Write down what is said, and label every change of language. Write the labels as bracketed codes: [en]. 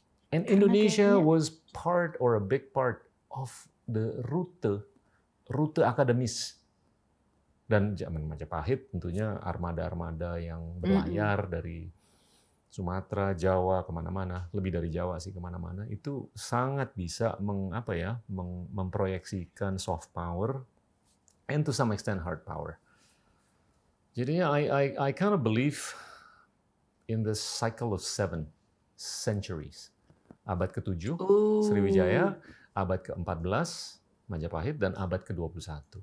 [en] And Indonesia was part or a big part of the [id] rute akademis Dan zaman Majapahit tentunya armada-armada yang Mm-mm. berlayar dari Sumatera, Jawa, kemana-mana, lebih dari Jawa sih kemana-mana, itu sangat bisa memproyeksikan [en] soft power and to some extent hard power. Jadinya I kind of believe in the cycle of 7 centuries. [id] Abad ke-7 Sriwijaya, abad ke-14 Majapahit, dan abad ke-21.